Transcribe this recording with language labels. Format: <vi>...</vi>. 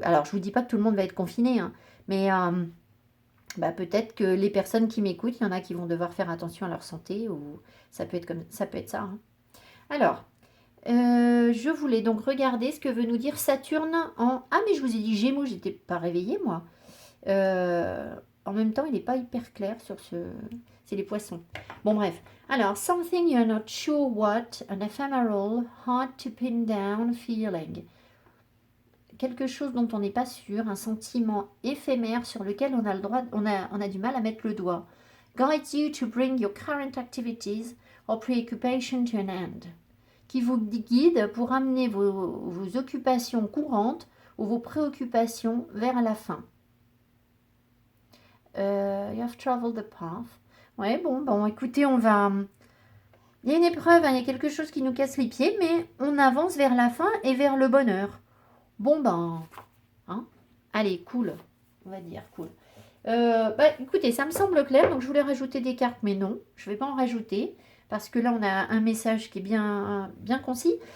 <fr>Alors je vous dis pas que tout le monde va être confiné, hein, mais peut-être que les personnes qui m'écoutent, il y en a qui vont devoir faire attention à leur santé, ou ça peut être ça. Hein. Alors, je voulais donc regarder ce que veut nous dire Saturne en... Ah, mais je vous ai dit Gémeaux, j'étais pas réveillée, moi. En même temps, il n'est pas hyper clair sur ce... C'est les poissons. Bon, bref.</fr> <en>Alors, something you're not sure what, an ephemeral, hard to pin down feeling.</en> <fr>Quelque chose dont on n'est pas sûr, un sentiment éphémère sur lequel on a du mal à mettre le doigt.</fr> <en>Guides you to bring your current activities or preoccupation to an end.</en> <fr>Qui vous guide pour amener vos occupations courantes ou vos préoccupations vers la fin.</fr> <en>You have traveled the path.</en> <fr>Ouais, bon, écoutez, on va... Il y a une épreuve, hein, il y a quelque chose qui nous casse les pieds, mais on avance vers la fin et vers le bonheur. Bon, hein, allez, cool, on va dire, cool. Écoutez, ça me semble clair, donc je voulais rajouter des cartes, mais non, je ne vais pas en rajouter, parce que là, on a un message qui est bien concis.</fr>